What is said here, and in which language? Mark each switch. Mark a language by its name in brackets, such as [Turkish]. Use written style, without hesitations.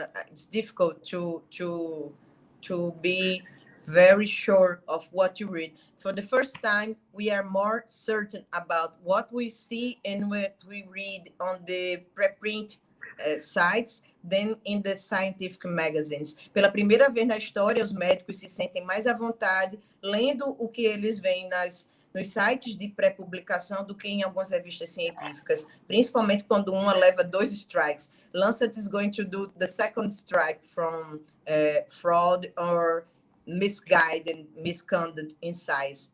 [English] It's difficult to be very sure of what you read. For the first time, we are more certain about what we see and what we read on the preprint sites than in the scientific magazines. [Portuguese] Pela primeira vez na história, os médicos se sentem mais à vontade lendo o que eles veem nos sites de pré-publicação do que em algumas revistas científicas, principalmente quando uma leva 2 strikes. [English] Lancet is going to do the second strike from fraud or misguided, misconduct in science.